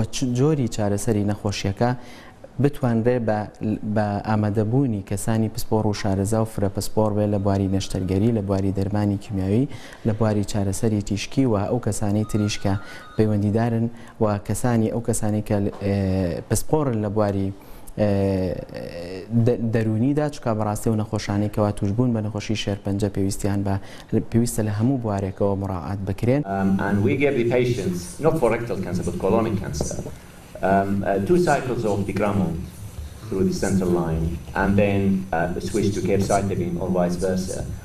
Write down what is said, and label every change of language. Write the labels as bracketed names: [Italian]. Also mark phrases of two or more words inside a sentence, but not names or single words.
[Central Kurdish] جۆری چارەسەری نەخۆشیەکە بتوانرێ بە ئامادەبوونی کەسانی پسپۆڕ و شارەزا و فرەپسپۆڕ بێ لە بواری نەشتەرگەری لە بواری دەرمانی کیمیاوی لە بواری چارەسەری تیشکی و ئەو کەسانی تریشکە پەیوەندیدارن و کەسانی ئەو کەسانی کە پسپۆڕن لە بواری دەرونیدا چکە بەڕاستی و نەخۆشانێکەوە توشبوون بە نەخۆشی شێرپەنجە پێویستیان بە پێویستە لە هەموو بوارێکەوە مراعات بکرێن. [English] And we give the patients not for rectal cancer but colonic cancer 2 cycles of digramon through the central line and then switch to capecitabine or vice versa.